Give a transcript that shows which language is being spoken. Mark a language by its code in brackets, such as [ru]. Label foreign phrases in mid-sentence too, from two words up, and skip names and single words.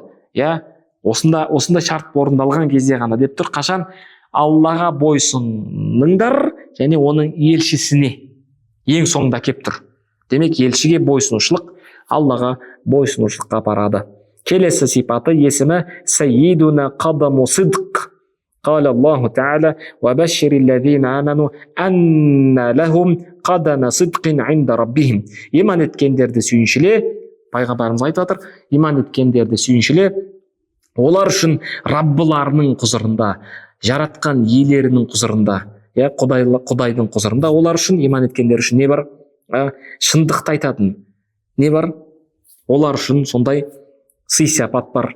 [kk] Осында шарт орындалған кезде ғана деп тұр. Қашан? Аллаға бойсыныңдар және оның елшісіне ең соңында кеп тұр. Демек, елшіге бойсынушылық Аллаға бойсынушылыққа апарады. Келесі сипаты есімі [ar] سيدنا قدم صدق. قال الله تعالى وبشر الذين آمنوا أن لهم قدم صدق عند ربهم. [kk] Иман еткендерді сүйіншіле, пайғамбарымыз айтып жатыр, иман еткендерді сүйіншіле, олар үшін Раббыларының құзырында, жаратқан иелерінің құзырында, Құдайдың құзырында олар үшін, иман еткендер үшін не бар? Шындықты айтатын не бар? Олар үшін сондай сый-сияпат бар.